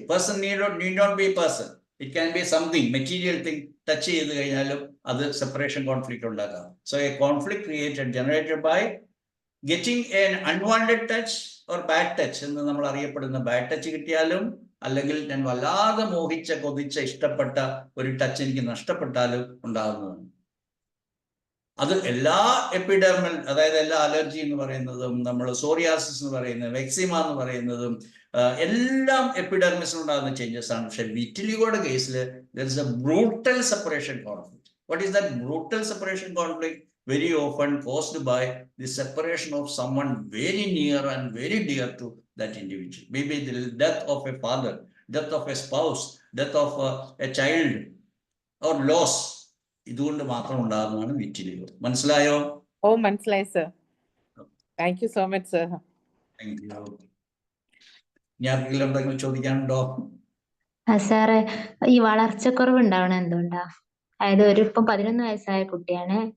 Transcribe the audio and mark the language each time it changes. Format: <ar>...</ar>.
<en>Person need not be person. It can be something, material thing.</en> <ml>Touch ചെയ്ത് കഴിഞ്ഞാലും അത് separation conflict ഉണ്ടാക്കാം.</ml> <en>so a conflict generated by getting an unwanted touch or bad touch</en> <ml>എന്ന് നമ്മൾ അറിയപ്പെടുന്ന bad touch കിട്ടിയാലും, അല്ലെങ്കിൽ ഞാൻ വല്ലാതെ മോഹിച്ച കൊതിച്ച ഇഷ്ടപ്പെട്ട ഒരു ടച്ച് എനിക്ക് നഷ്ടപ്പെട്ടാലും ഉണ്ടാകുന്നതാണ്. അത് എല്ലാ എപ്പിഡെർമൽ, അതായത് എല്ലാ അലർജി എന്ന് പറയുന്നതും നമ്മൾ സോറിയാസിസ് എന്ന് പറയുന്നതും എക്സിമ എന്ന് പറയുന്നതും എല്ലാം എപ്പിഡെർമിസിൽ ഉണ്ടാകുന്ന ചേഞ്ചസ് ആണ്. പക്ഷെ വിറ്റിലിഗോയുടെ കേസിൽ</ml> <en>there is a brutal separation conflict. What is that brutal separation conflict? Very often caused by the separation of someone very near and very dear to that individual. Maybe the death of a father, death of a spouse, death of a child or loss.</en> <ml>ഇതുകൊണ്ട് മാത്രം ഉണ്ടാകുന്നതാണ് vitiligo. മനസ്സിലായോ? മനസ്സിലായി sir.</ml> <en>thank you so much</en> <ml>sir. Thank you. ഞാൻ എന്തെങ്കിലും ചോദിക്കാനുണ്ടോ? സാറേ, ഈ വളർച്ചക്കുറവ് ഉണ്ടാവണ എന്തുകൊണ്ടാ? അതായത് ഇപ്പം 11 വയസ്സായ കുട്ടിയാണ്.</ml>